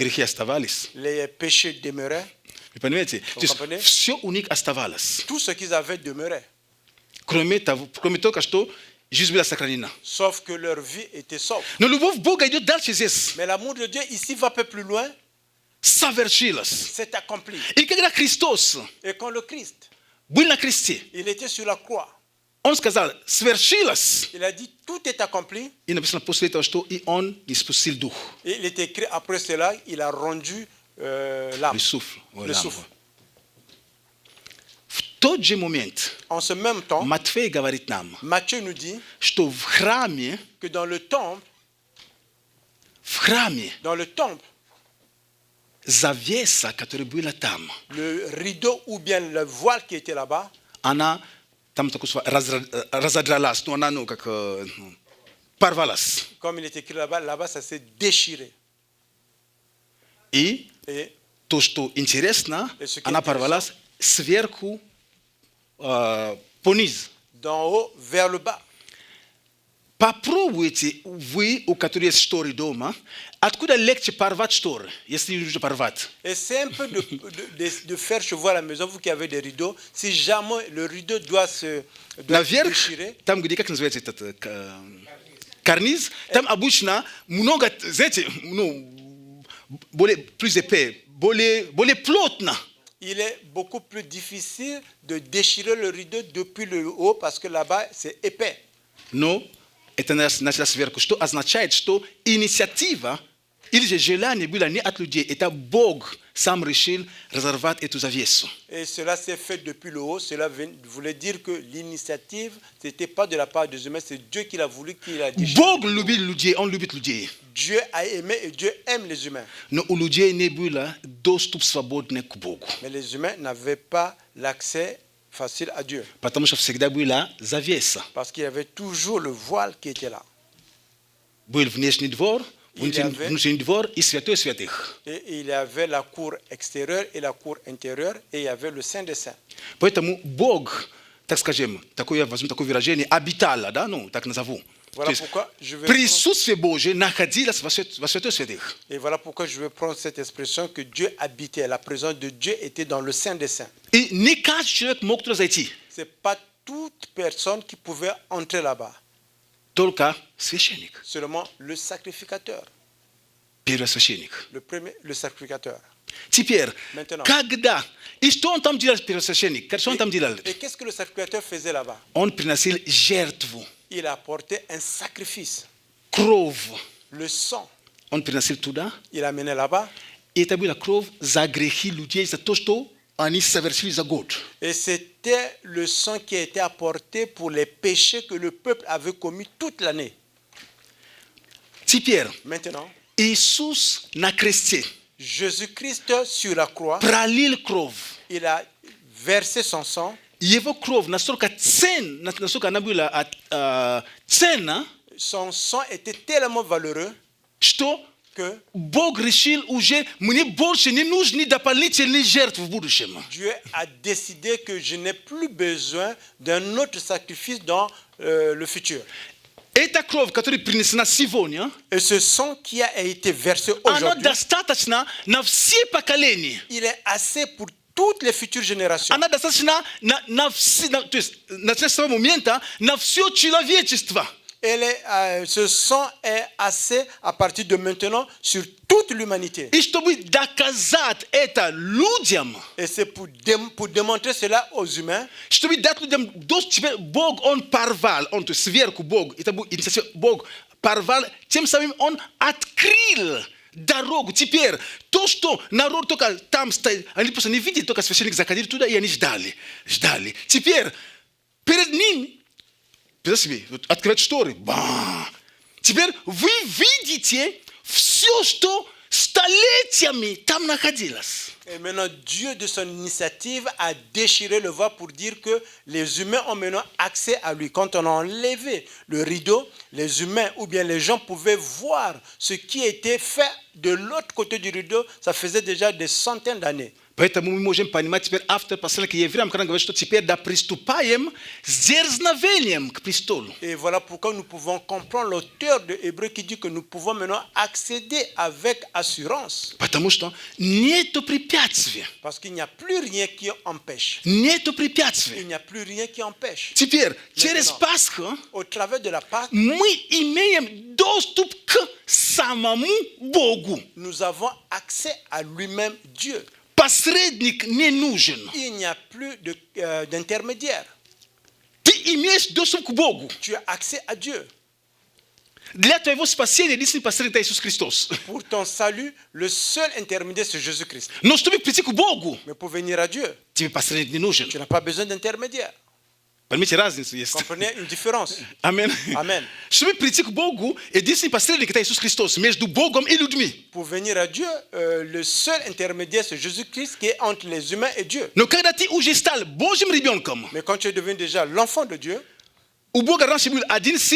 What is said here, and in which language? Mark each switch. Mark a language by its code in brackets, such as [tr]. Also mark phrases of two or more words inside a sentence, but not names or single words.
[ru] грехи оставались. [fr] les péchés demeuraient. [ru] Вы понимаете? То есть [fr] comprenez? [ru] все у них оставалось. [fr] Tout ce qu'ils avaient demeurait. [ru] Кроме того, что жизнь была сохранена. [fr] Sauf que leur vie était sauve. [ru] Но любовь Бога идет дальше здесь. [fr] Mais l'amour de Dieu ici va un peu plus loin. [ru] Совершилось. [fr] C'est accompli. [ru] И когда Христос [fr] Et quand le Christ, [ru] был на кресте, [fr] il était sur la croix, [ru] Он сказал, свершилось. [fr] il a dit tout est accompli. [ru] И написано после этого, что и Он испустил дух. [fr] Et il est écrit après cela, il a rendu l'âme, Le souffle. le souffle. [ru] В тот же момент [fr] En ce même temps, [ru] Матфей говорит нам, [fr] Matthieu nous dit [ru] что в храме, [fr] que dans le temple, [ru] завеса, которая была там, [fr] le rideau ou bien le voile qui était là-bas, [ru] она там такое слово разодралась, но она как порвалась. [fr] comme il est écrit là-bas, ça s'est déchiré. [ru] И [fr] Et [ru] то, что интересно, она порвалась сверху пониз. [fr] d'en haut vers le bas. [ru] Попробуйте вы, у которых есть шторы дома, откуда легче порвать шторы, если нужно порвать. [fr] Et c'est un peu de faire chevaux à la maison, vous qui avez des rideaux, si jamais le rideau doit se [ru] Наверх, [fr] déchirer, [ru] там, где, как называется этот карниз, там обычно много, знаете, [fr] plus épais, [ru] более плотно. [fr] il est beaucoup plus difficile de déchirer le rideau depuis le haut parce que là-bas c'est épais. [ru] Но это начало сверху, что означает, что инициатива или же желание было не от людей, это Бог сам решил разорвать эту завесу. [fr] Et cela s'est fait depuis le haut, cela voulait dire que l'initiative, ce n'était pas de la part des humains, c'est Dieu qui l'a voulu, qui l'a déchiré. [ru] Бог любит людей, Он любит людей. [fr] Dieu a aimé et Dieu aime les humains. [ru] Но у людей не было доступ свободный к Богу. [fr] Mais les humains n'avaient pas l'accès facile à Dieu. [ru] Потому что всегда была завеса. [fr] Parce qu'il y avait toujours le voile qui était là. [ru] Был внешний двор, внутренний двор и святой святых. [fr] Et il y avait la cour extérieure et la cour intérieure et il y avait le Saint des Saints. [ru] Поэтому Бог, так скажем, такое, возьмем такое выражение, обитала, да, ну, так назову. [fr] Voilà pourquoi je vais [ru] Присутствие Божие находилось во святой святых. [fr] Et voilà pourquoi je vais prendre cette expression que Dieu habitait. La présence de Dieu était dans le Saint des Saints. [ru] И не каждый человек мог туда зайти. [fr] Ce n'est pas toute personne qui pouvait entrer là-bas. [ru] Только священник. [fr] Seulement le sacrificateur. [ru] Первосвященник. [fr] Le sacrificateur. [ru] Теперь, [fr] Maintenant. [ru] когда... И что он там делал, первосвященник? Что он там делал? [fr] Et qu'est-ce que le sacrificateur faisait là-bas? [ru] Он приносил жертву. [fr] Il apportait un sacrifice. [ru] Кровь. [fr] Le sang. [ru] Он приносил туда. [fr] Il amenait là-bas. [ru] И это была кровь за грехи людей, за то, что они совершили за год. [fr] Et c'était le sang qui a été apporté pour les péchés que le peuple avait commis toute l'année. [ru] Теперь, [fr] Maintenant, [ru] Иисус на кресте [fr] Jésus-Christ sur la croix, [ru] пролил кровь. [fr] il a versé son sang. [ru] Его кровь настолько ценна, настолько она была ценна, [fr] Son sang était tellement valeureux [ru] что [fr] que [ru] Бог решил уже, мне больше не нужны дополнительные жертвы в будущем. [fr] Dieu a décidé que je n'ai plus besoin d'un autre sacrifice dans le futur. [ru] Эта кровь, которая принесена сегодня, [fr] Et ce sang qui a été versé [ru] она [fr] aujourd'hui, [ru] достаточна на все поколения. [fr] il est assez pour toutes les futures générations. [ru] Она достаточна то есть, на этого момента на все человечество. [fr] Ce sang est assez à partir de maintenant sur toute l'humanité. [ru] И чтобы доказать это людям, [fr] Et c'est pour démontrer cela aux humains, [ru] чтобы дать людям, теперь Бог, Он порвал, Он, то есть сверху Бог, это был инициатива, Бог порвал, тем самым Он открыл дорогу. Теперь то, что народ только там стоит, они просто не видели, только священник заходили туда, и они ждали. Теперь перед ним, открывать шторы. Теперь вы видите все, что столетиями там находилось. [fr] Et maintenant, Dieu, de son initiative, a déchiré le voile pour dire que les humains ont maintenant accès à lui. Quand on a enlevé le rideau, les humains ou bien les gens pouvaient voir ce qui était fait de l'autre côté du rideau. Ça faisait déjà des centaines d'années. [ru] Поэтому мы можем понимать теперь автор послания к евреям, когда он говорит, что теперь да приступаем с дерзновением к престолу. [fr] Et voilà pourquoi nous pouvons comprendre l'auteur de Hébreux qui dit que nous pouvons maintenant accéder avec assurance. [ru] Потому что нету препятствия. [fr] Parce qu'il n'y a plus rien qui empêche. [ru] Нету [fr] Il [ru] препятствия. [fr] n'y a plus rien qui empêche. [ru] Теперь, через Пасху [fr] Au travers de la Pâque, [ru] мы имеем доступ к самому Богу. [fr] nous avons accès à lui-même Dieu. [ru] Посредник не нужен. [fr] Il n'y a plus d'intermédiaire. [ru] Ты имеешь доступ к Богу. [fr] Tu as accès à Dieu. [ru] Для твоего спасения единственный посредник это Иисус Христос. [fr] Pour ton salut, le seul intermédiaire, c'est Jésus-Christ. [ru] Но чтобы прийти к Богу, [fr] Mais pour venir à Dieu, [ru] тебе посредник не нужен. [fr] tu n'as pas besoin d'intermédiaire. [ru] Поймите, разницу есть. [fr] Comprenez une différence. [ru] Амин. [fr] Amen. [ru] Чтобы прийти к Богу, единственный посредник это Иисус Христос между Богом и людьми. [fr] Pour venir à Dieu, le seul intermédiaire, c'est Jésus-Christ qui est entre les humains et Dieu. [ru] Но когда ты уже стал Божьим ребенком, [fr] Mais quand tu es devenu déjà l'enfant de Dieu, [ru] у Бога раньше был один сын,